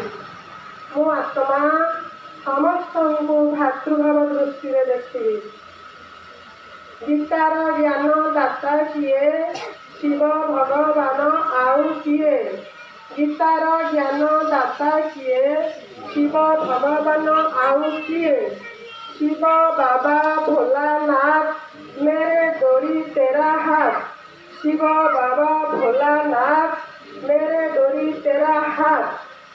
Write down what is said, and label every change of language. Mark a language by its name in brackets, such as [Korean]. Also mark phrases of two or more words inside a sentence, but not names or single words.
[Odia] ମୁଁ ଆତ୍ମା ସମସ୍ତଙ୍କୁ ଭାତୃଭାବ ଦୃଷ୍ଟିରେ ଦେଖିବି। ଗୀତାର ଜ୍ଞାନ ଦାତା କିଏ? ଶିବ ଭଗବାନ ଆଉ କିଏ? ଗୀତାର ଜ୍ଞାନ ଦାତା କିଏ? ଶିବ ଭଗବାନ ଆଉ କିଏ? [Hindi] शिव बाबा भोलानाथ मेरे डोरी तेरा हाथ। शिव बाबा भोलानाथ मेरे डोरी तेरा हाथ।